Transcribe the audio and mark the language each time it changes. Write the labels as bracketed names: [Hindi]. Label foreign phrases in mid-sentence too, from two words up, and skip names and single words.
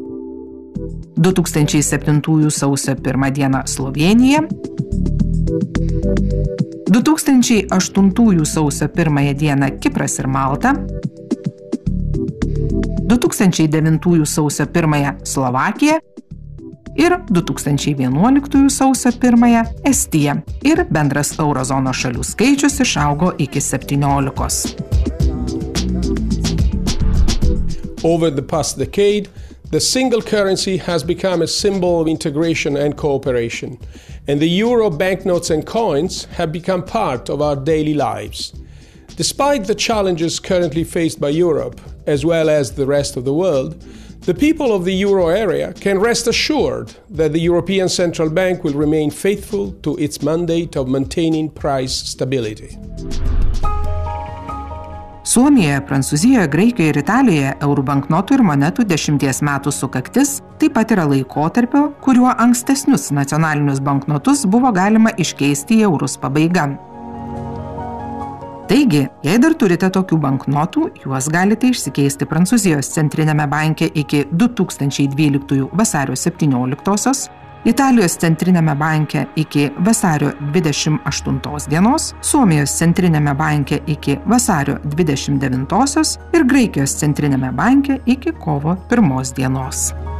[Lithuanian] 2007 sausio 1 dieną Slovėnija, 2008 sausio 1 dieną Kipras ir Malta, 2009 sausio 1 Slovakija ir 2011 sausio 1 Estija ir bendras eurozonos šalių skaičius išaugo iki 17. [English] Over the past decade, the single currency has become a symbol of integration and cooperation, and the euro banknotes and coins have become part of our daily lives. Despite the challenges currently faced by Europe, as well as the rest of the world, the people of the euro area can rest assured that the European Central Bank will remain faithful to its mandate of maintaining price stability. [Lithuanian] Suomijoje, Prancūzijoje, Graikijoje ir Italijoje eurų banknotų ir monetų 10 metų sukaktis taip pat yra laikotarpio, kuriuo ankstesnius nacionalinius banknotus buvo galima iškeisti į eurus pabaiga. Taigi, jei dar turite tokių banknotų, juos galite išsikeisti Prancūzijos centrinėme banke iki 2012 vasario 17-osios, Italijos centrinėme banke iki vasario 28 dienos, Suomijos centrinėme banke iki vasario 29-osios ir Graikijos centrinėme banke iki kovo 1 dienos.